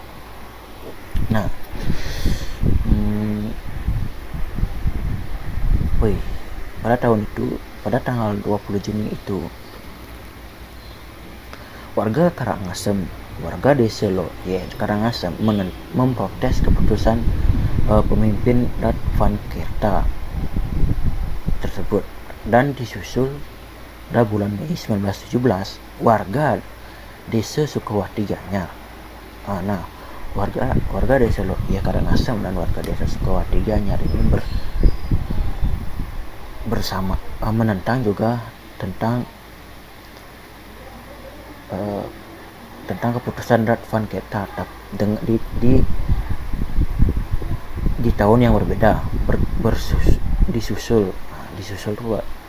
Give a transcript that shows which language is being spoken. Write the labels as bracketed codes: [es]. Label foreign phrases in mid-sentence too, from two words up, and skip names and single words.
[id] Nah, pada tanggal 20 Juni itu, warga desa Lot Yeh Karangasem memprotes keputusan pemimpin Rat Van Kerta tersebut, dan disusul pada bulan Mei 1917 warga desa Sukawati Gianyar. Nah, warga desa Lot Yeh Karangasem dan warga desa Sukawati Gianyar ini bersama menentang juga tentang keputusan Rat Van Kerta di tahun yang berbeda, disusul dua.